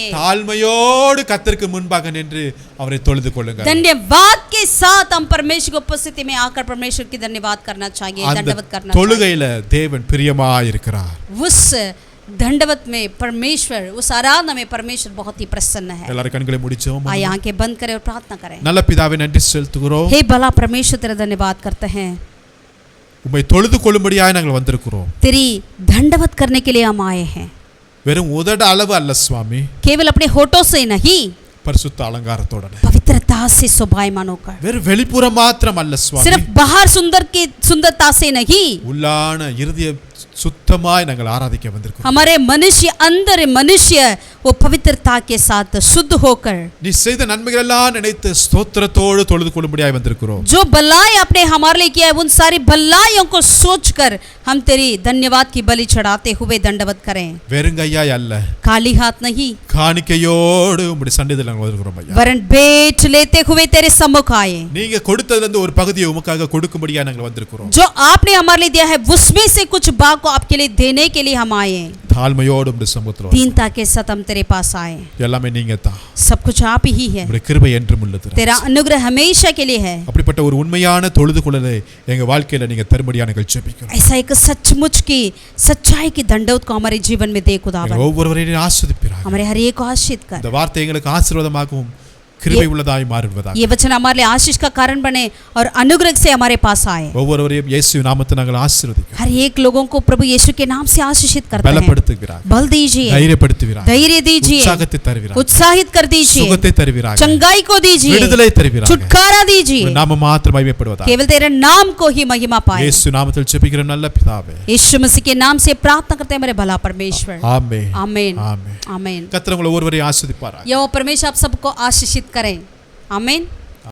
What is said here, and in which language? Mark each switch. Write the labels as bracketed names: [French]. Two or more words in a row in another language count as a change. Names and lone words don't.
[Tamil] தாழ்மையோடு கர்த்தருக்கு முன்பாக நின்று அவரை தொழுது கொள்ளுங்கள். [Hindi] धन्यवाद के साथ हम परमेश्वर की उपस्थिति में आकर परमेश्वर की धन्यवाद करना चाहिए, दंडवत करना चाहिए. [Tamil] தொழுகையில தேவன் பிரியமாய் இருக்கிறார். [Hindi] उस दंडवत में परमेश्वर, उस आराधना में परमेश्वर बहुत ही प्रसन्न है. [Tamil] எல்லாரும் கண்களை மூடி ஜெபம் [Hindi] आइए आंखें बंद करें और प्रार्थना करें. [Tamil] நல்ல பிதாவே நன்றி செலுத்துகிறோம். [Hindi] हे भला परमेश्वर तेरा धन्यवाद करते हैं. [Tamil] உம்மை தொழுது கொள்ளும்படியாய் நாங்கள் வந்திருக்கிறோம். [Hindi] तेरी दंडवत करने के लिए हम आए हैं. [Tamil] வெறும் உதட அளவு அல்ல சுவாமி, [Hindi] केवल अपने होठों से नहीं [Tamil] பரிசுத்த அலங்காரத்தோட [Hindi] पवित्रता से शोभायमान होकर. [Tamil] வெறும் வெளிப்புறம் மாத்திரம் அல்ல சுவாமி, [Hindi] सिर्फ बाहर सुंदरता से नहीं [Tamil] உள்ளான இருதய சுத்தமாய் நாங்கள் ஆராதிக்க வந்திருக்கிறோம். [Hindi] हमारे मनुष्य अंदर मनुष्य वो पवित्रता के साथ शुद्ध होकर [Tamil] நீ செய்த நன்மைகள் எல்லாம் நினைத்து ஸ்தோத்திரத்தோடு தொழுது கொள்ளும்படியாய் வந்திருக்கிறோம். [Hindi] जो भलाई आपने हमारे लिए किया है उन सारी भलाइयों को सोचकर हम तेरी धन्यवाद की बलि चढ़ाते हुए दंडवत करें. [Tamil] வெறுங்கையாய் அல்ல, [Hindi] खाली हाथ नहीं [Tamil] காணிக்கையோடு உம்முடைய சந்நிதியில் நாங்கள் வந்திருக்கிறோம் ஐயா. [Hindi] वरन भेंट लेते हुए तेरे सम्मुख आए. [Tamil] நீங்க கொடுத்ததுல இருந்து ஒரு பகுதியை உமக்காக கொடுக்கும்படியா நாங்கள் வந்திருக்கிறோம். [Hindi] जो आपने हमारे लिए दिया है उसमें से कुछ भाग को आपके लिए देने के लिए हम आए. [Tamil] தாழ்மையோடு உம்முடைய சமூகத்தில் [Hindi] दीनता के साथ हम तेरे पास आए. [Tamil] எல்லாமே நீங்க தான். [Hindi] सब कुछ आप ही है. [Tamil] உம்முடைய கிருபை என்றும் உள்ளது. [Hindi] तेरा अनुग्रह हमेशा के लिए है. [Tamil] அப்படிப்பட்ட ஒரு உண்மையான தொழுது கொள்ளலை எங்க வாழ்க்கையில நீங்க தரும்படியா நாங்கள் ஜெபிக்கிறோம். [Hindi] ऐसा एक सचमुच की सच्चाई की दंडवत को हमारे जीवन में दे खुदावन. [Tamil] ஒவ்வொருவரையும் ஆசீர்வதிப்பீராக. [Hindi] हमारे हर एक को आशीष कर. [Tamil] இந்த வார்த்தை எங்களுக்கு ஆசீர்வாதமாகவும் கிருபை உள்ளதாய் மாறுவதாக. [Hindi] ये वचन हमारे लिए आशीष का कारण बने और अनुग्रह से हमारे पास आए. [Tamil] ஒவ்வொருவரையும் இயேசு நாமத்தில் நாங்கள் ஆசீர்வதிக்கிறோம். [Hindi] हर एक लोगों को प्रभु यीशु के नाम से आशीषित करते हैं. [Tamil] பலப்படுத்துகிறார். [Hindi] बल दीजिए. [Tamil] தைரியப்படுத்துகிறார். [Hindi] धैर्य दीजिए. [Tamil] உற்சாகத்தை தருகிறார். [Hindi] उत्साहित कर दीजिए. [Tamil] சுகத்தை தருகிறார். [Hindi] चंगाई को दीजिए. [Tamil] விடுதலை தருகிறார். [Hindi] छुटकारा दीजिए. [Tamil] நாம மாத்திரம் மகிமைப்படுவதாக. [Hindi] केवल तेरे नाम को ही महिमा पाए. [Tamil] இயேசு நாமத்தில் ஜெபிக்கிற நல்ல பிதாவே. [Hindi] यीशु मसीह के नाम से प्रार्थना करते हैं मेरे भला परमेश्वर. [Tamil] ஆமென். [Hindi] आमीन. [Tamil] ஆமென். [Hindi] आमीन. [Tamil] கர்த்தர் உங்களை ஒவ்வொருவரையும் ஆசீர்வதிப்பாராக. [Hindi] यहोवा परमेश्वर आप सबको आशीषित करें. आमीन.